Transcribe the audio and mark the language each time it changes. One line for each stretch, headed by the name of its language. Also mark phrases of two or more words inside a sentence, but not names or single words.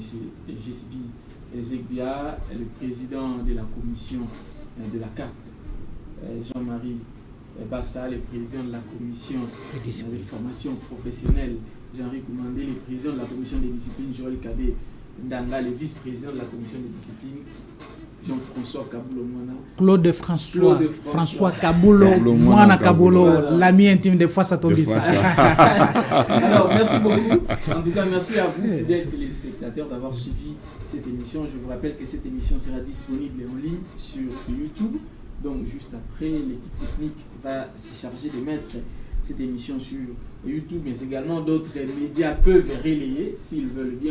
French: Jesbi Ezegbia, le président de la commission de la carte, Jean-Marie Bassa, le président de la commission des formations professionnelles, Jean-Henri Koumandé, le président de la commission des disciplines, Joël Kadé Ndanga, le vice-président de la commission des disciplines, Jean-François Kabulo Mwana. Claude François Kabulo Mwana Kabulo, voilà. L'ami intime de Foissa Tobista. Alors, merci beaucoup. En tout cas, merci à vous, fidèles téléspectateurs, d'avoir suivi cette émission. Je vous rappelle que cette émission sera disponible en ligne sur YouTube. Donc, juste après, l'équipe technique va se charger de mettre cette émission sur YouTube, mais également d'autres médias peuvent relayer, s'ils veulent bien.